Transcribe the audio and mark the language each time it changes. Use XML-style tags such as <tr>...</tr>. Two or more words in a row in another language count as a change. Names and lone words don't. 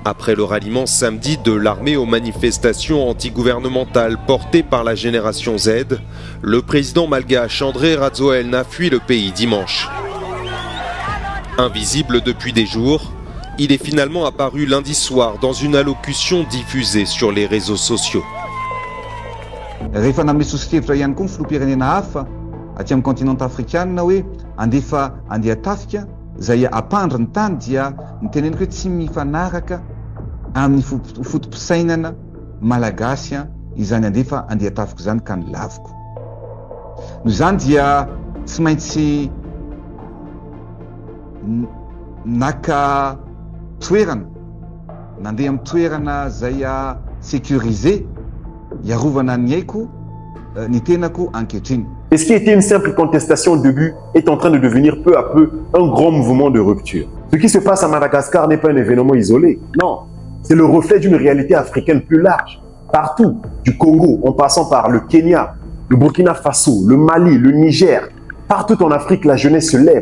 <fr>Après le ralliement samedi de l'armée aux manifestations antigouvernementales portées par la génération Z, le président malgache Andry Rajoelina fuit le pays dimanche. Invisible depuis des jours, il est finalement apparu lundi soir dans une allocution diffusée sur les réseaux sociaux.</fr> <mg>Rehefa namesosikevitra ihany koa ny filoham-pirenena hafa aty amin'ny continent afrikanina hoe andefa andeha tafika izay ampandry ny tany dia niteneniko hoe tsy mifanaraka amin'ny fotom-pisainana malagasy izany andefa andeha tafika izany ka ny laviko. Noho izany dia tsy maintsy naka toerana nandeha amin'ny toerana izay sécurisé iarovana ny aiko ny tenako ankehitriny.</mg> <fr>Et ce qui était une simple contestation au début est en train de devenir peu à peu un grand mouvement de rupture. Ce qui se passe à Madagascar n'est pas un événement isolé, non. C'est le reflet d'une réalité africaine plus large. Partout, du Congo, en passant par le Kenya, le Burkina Faso, le Mali, le Niger, partout en Afrique, la jeunesse se lève.</fr>